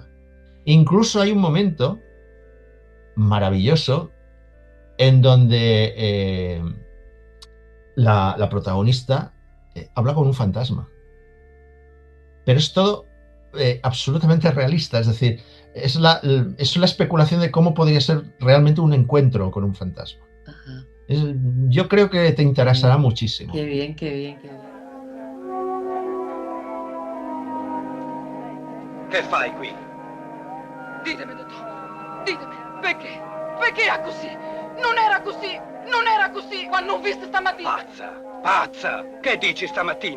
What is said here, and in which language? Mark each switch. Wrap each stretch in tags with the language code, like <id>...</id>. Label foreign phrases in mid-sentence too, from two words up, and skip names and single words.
<es>Incluso hay un momento maravilloso en donde la protagonista habla con un fantasma. Pero es todo absolutamente realista, es decir, es la especulación de cómo podría ser realmente un encuentro con un fantasma. Ajá. Yo creo que te interesará muchísimo. Qué bien, qué bien, qué bien.</es> <it>Che fai qui? Ditemi, dottor, ditemi, perché? Perché era così? Non era così, non era così quando ho visto stamattina. Pazza, pazza! Che dici stamattina?</it>